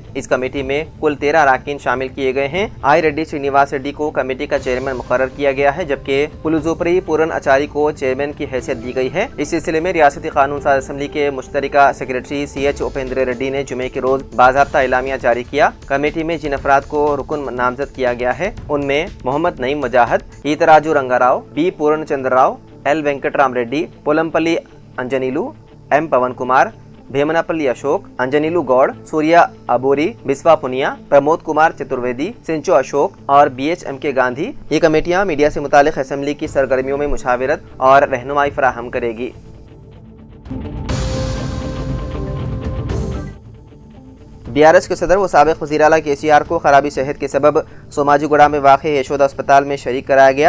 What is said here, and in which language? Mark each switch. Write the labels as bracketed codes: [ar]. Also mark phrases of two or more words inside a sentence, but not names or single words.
[ur] اس کمیٹی میں کل 13 اراکین شامل کیے گئے ہیں۔ آئی ریڈی سرینیواس ریڈی کو کمیٹی کا چیئرمین مقرر کیا گیا ہے جبکہ پلوزوپری پورن اچاری کو چیئرمین کی حیثیت دی گئی ہے۔ اس سلسلے میں ریاستی قانون ساز اسمبلی کے مشترکہ سیکریٹری CH اپیندر ریڈی نے جمعے کے روز باضابطہ اعلامیہ جاری کیا۔ کمیٹی میں جن افراد کو رکن نامزد کیا گیا ہے ان میں محمد نعیم مجاہد، ایتراجو رنگا راؤ، B پورن چندر راؤ، L وینکٹ رام ریڈی، پولمپلی انجنیلو، M پون کمار، بھیمناپلی اشوک، انجنیلو گوڑ، سوریا ابوری، بسوا پونیا، پرمود کمار چترویدی، سنچو اشوک اور BHM کے گاندھی۔ یہ کمیٹیاں میڈیا سے متعلق اسمبلی کی سرگرمیوں میں مشاورت اور رہنمائی فراہم کرے گی۔ BRS کے صدر و سابق وزیر اعلیٰ KCR کو خرابی صحت کے سبب سوماجی گوڑا میں واقع یشودا اسپتال میں شریک کرایا گیا۔